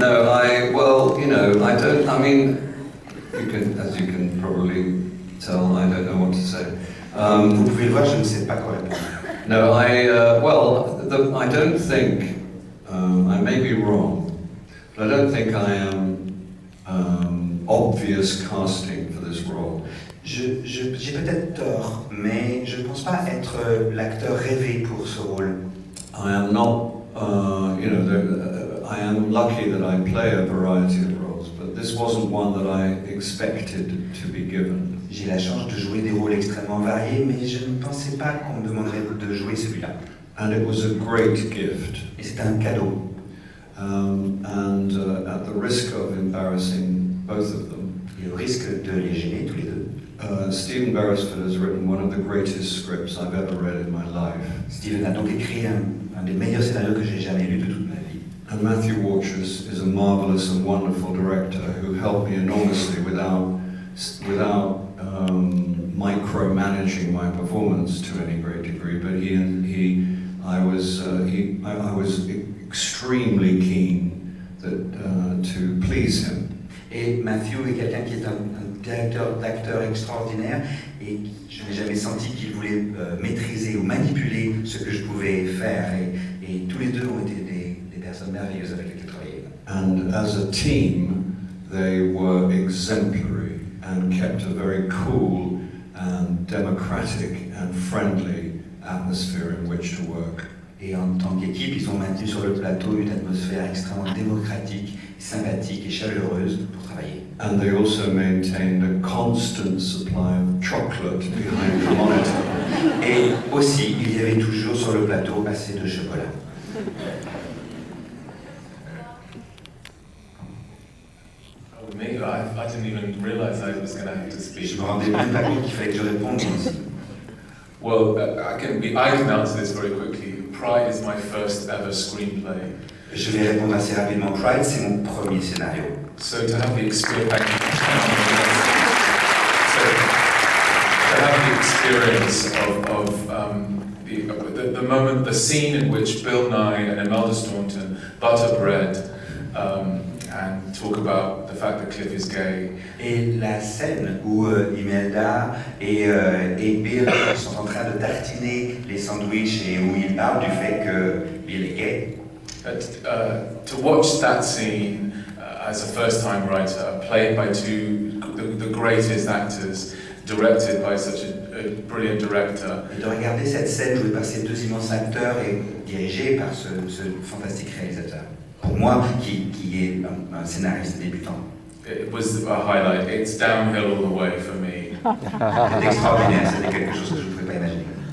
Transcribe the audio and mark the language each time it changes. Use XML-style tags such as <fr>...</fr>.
<en>No, I mean, as you can probably tell, I don't know what to say.</en> <fr>Vous pouvez le voir, je ne sais pas quoi répondre.</fr> <en>No, I don't think, I may be wrong, but I don't think I am obvious casting for this role.</en> <fr>J'ai peut-être tort, mais je ne pense pas être l'acteur rêvé pour ce rôle.</fr> <en>I am not, I am lucky that I play a variety of roles, but this wasn't one that I expected to be given.</en> <fr>J'ai la chance de jouer des rôles extrêmement variés, mais je ne pensais pas qu'on me demanderait de jouer celui-là.</fr> <en>And it was a great gift.</en> <fr>Et c'était un cadeau.</fr> <en>At the risk of embarrassing both of them,</en> <fr>et au risque de les gêner tous les deux.</fr> <en>Stephen Beresford has written one of the greatest scripts I've ever read in my life.</en> <fr>Stephen a donc écrit un des meilleurs scénarios que j'ai jamais lu de toute ma vie.</fr> <en>And Matthew Warchus is a marvelous and wonderful director who helped me enormously without micromanaging my performance to any great degree. But I was extremely keen to please him.</en> <fr>Et Matthew est quelqu'un qui est un directeur d'acteur extraordinaire et je n'ai jamais senti qu'il voulait maîtriser ou manipuler ce que je pouvais faire et tous les deux ont été des personnes merveilleuses avec lesquelles travailler.</fr> <en>And as a team, they were exemplary and kept a very cool and democratic and friendly atmosphere in which to work.</en> <fr>Et en tant qu'équipe, ils ont maintenu sur le plateau une atmosphère extrêmement démocratique, sympathique et chaleureuse pour travailler.</fr> <en>And they also maintained a constant supply of chocolate behind the monitor.</en> <fr>Et aussi, il y avait toujours sur le plateau assez de chocolat.</fr> <en>Oh, me? I didn't even realize I was going to have to speak.</en> <fr>Je me rendais même pas compte qu'il fallait que je réponde aussi.</fr> <en>Well, I can answer this very quickly. Pride is my first ever screenplay.</en> <fr>Je vais répondre assez rapidement. Pride, c'est mon premier scénario.</fr> <en>So to have the experience, of the moment, the scene in which Bill Nighy and Imelda Staunton butter bread and talk about the fact that Cliff is gay.</en> <fr>Et la scène où Imelda et Bill sont en train de tartiner les sandwichs et où ils parlent du fait que Bill est gay.</fr> <en>To watch that scene as a first-time writer, played by the greatest actors, directed by such a brilliant director.</en> <fr>Et de regarder cette scène jouée par ces deux immenses acteurs et dirigée par ce fantastique réalisateur. Pour moi, qui est un scénariste débutant.</fr> <en>It was a highlight. It's downhill all the way for me.</en> <fr>C'est extraordinaire, c'était quelque chose que je ne pouvais pas imaginer.</fr>